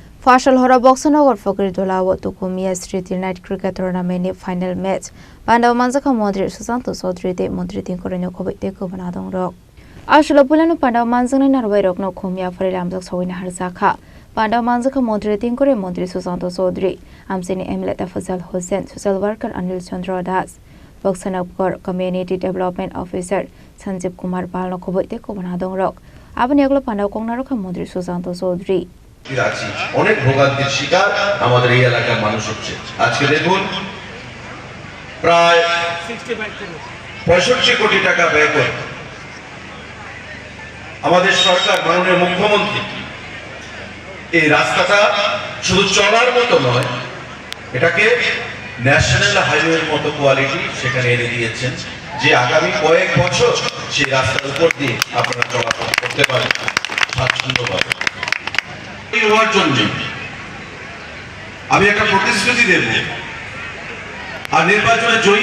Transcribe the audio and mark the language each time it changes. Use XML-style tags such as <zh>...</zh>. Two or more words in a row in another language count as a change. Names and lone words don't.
<trp>Phasal Horo Boxanagar Fokiradola Tukku Smriti</trp> <en>night cricket tournament final match.</en> <trp>Pandao Manjakha Mantri Sushanta Chowdhury Mantri Tinku khobwi Kubun Adongrok. Ashula Pulanu Pandao Manjakha Narwairok no khumya for Lamzak Sawina Harzakha. Pandao Manjakha Mantri Tinku Mantri Sushanta Chowdhury. Amsini Emlet Phasal Hussain,</trp> <en>social worker</en> <trp>Anil Chandra Das. Boxanagar Community Development Officer Sanjeev Kumar Pal no khobwi Kubun Adongrok. Abanyaglo Pandao Kongnarokha Mantri Sushanta Chowdhury.</trp> <bn>অনেক ভোগান্তির শিকার আমাদের এই এলাকার মানুষ হচ্ছে আজকে দেখুন প্রায় 65 কোটি টাকা ব্যয় করে আমাদের সরকার মাননীয় মুখ্যমন্ত্রী এই রাস্তাটা শুধু চলার মতো নয় এটাকে ন্যাশনাল হাইওয়ের মতো কোয়ালিটি সেখানে এনে দিয়েছেন যে আগামী কয়েক বছর সেই রাস্তার উপর দিয়ে আপনারা চলাচল করতে পারেন স্বাচ্ছন্দ্যভাবে হওয়ার জন্য আমি একটা প্রতিশ্রুতি দেব আর নির্বাচনে জয়ী</bn>